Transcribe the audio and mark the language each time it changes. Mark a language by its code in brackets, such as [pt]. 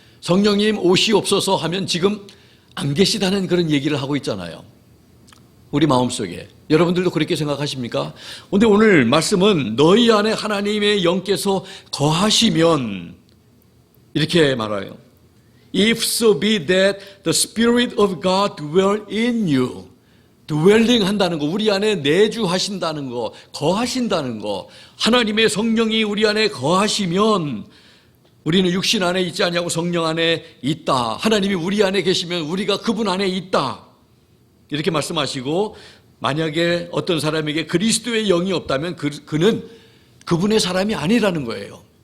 [ko] 성령님 오시옵소서 하면 지금 안 계시다는 그런 얘기를 하고 있잖아요. 우리 마음속에. 여러분들도 그렇게 생각하십니까? 그런데 오늘 말씀은 너희 안에 하나님의 영께서 거하시면 이렇게 말해요. [en] If so be that the Spirit of God dwell in you. [ko] dwelling 한다는 거, 우리 안에 내주하신다는 거, 거하신다는 거. 하나님의 성령이 우리 안에 거하시면 우리는 육신 안에 있지 않냐고 성령 안에 있다. 하나님이 우리 안에 계시면 우리가 그분 안에 있다. 이렇게 말씀하시고 만약에 어떤 사람에게 그리스도의 영이 없다면 그는 그분의 사람이 아니라는 거예요.